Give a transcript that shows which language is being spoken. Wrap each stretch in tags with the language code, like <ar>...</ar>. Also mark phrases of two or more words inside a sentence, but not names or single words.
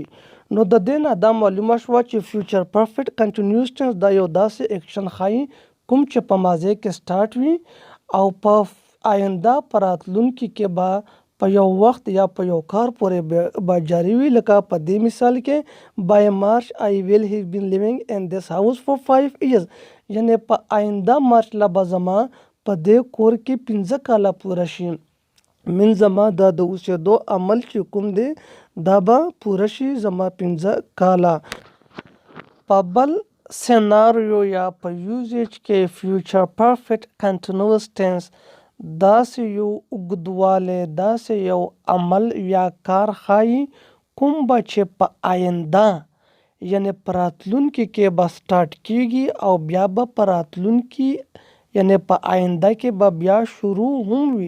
<ps>نو د دې نه دا معلومه شوه چې</ps> <en>future perfect continuous tense</en> <ps>دا یو داسې ایکشن ښایي کوم چې په ماضي کې سټارټ وي او په آینده په راتلونکي کې به په یو وخت یا په یو کار پورې به جاری وي. لکه په دې مثال کې</ps> <en>by March I will have been living in this house for 5 years.</en> <ps>یعنی په آینده مارچ له به زما په دې کور کې 15 کاله پوره شي من زما دا د اوسېدو عمل چې کوم دی دا به پوره شي زما 15 کاله. په بل سیناریو یا په یوزیج کې</ps> <en>future perfect continuous tense</en> <ps>داسې یو اوږدوالی داسې یو عمل یا کار ښایي کوم به چې په آینده یعنی په راتلونکي کې به سټارټ کیږي او بیا به په راتلونکي یعنی په آینده کې به بیا شروع هم وي.</ps>